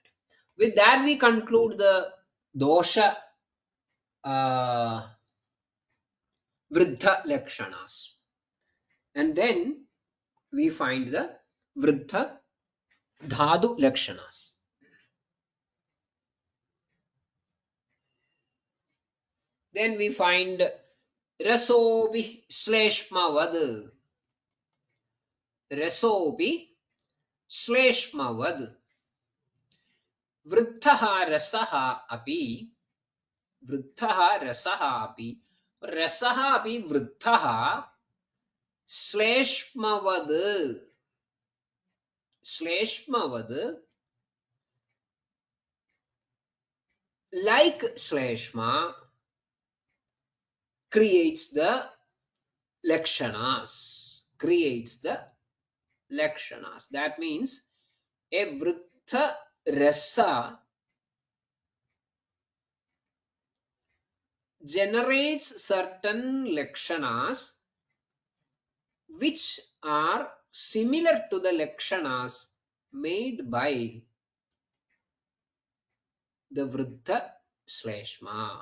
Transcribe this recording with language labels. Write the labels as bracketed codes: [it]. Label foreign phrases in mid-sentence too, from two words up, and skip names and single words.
[en] With that, we conclude the [sa] दोष वृद्ध लक्षणाः. [en] And then we find the [sa] वृद्ध धातु लक्षणाः. [en] Then we find [sa] रसोऽपि श्लेष्मवत्. रसोऽपि श्लेष्मवत्. वृद्धः रसः अपि. वृद्धः रसः अपि. रसः अपि वृद्धः श्लेष्मवत्. श्लेष्मवत्. [en] Like shleshma creates the lakshanas. Creates the lakshanas. That means a [sa] वृद्ध रस [en] generates certain lakshanas which are similar to the lakshanas made by the [sa] वृद्ध श्लेष्म.